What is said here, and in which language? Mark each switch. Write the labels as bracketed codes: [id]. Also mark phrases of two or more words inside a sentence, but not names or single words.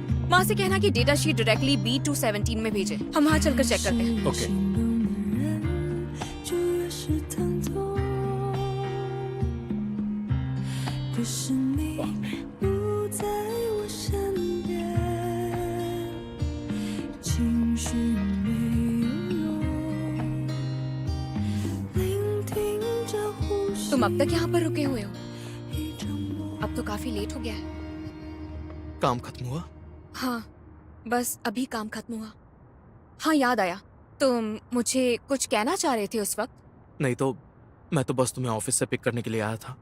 [hi] वहाँ से कहना कि डेटा शीट डायरेक्टली B217 में भेजे। हम वहाँ चलकर चेक करते हैं। ओके। [zh] 就越是疼痛。可是你不在我身边，情绪没有用，聆听着呼吸。 [hi] तुम अब तक यहाँ पर रुके हुए हो? [zh] 一场梦 [hi] अब तो काफी लेट हो गया है। काम खत्म हुआ? हाँ, बस अभी काम खत्म हुआ। हाँ, याद आया, तुम मुझे कुछ कहना चाह रहे थे उस वक्त। नहीं तो मैं तो बस तुम्हें ऑफिस से पिक करने के लिए आया था।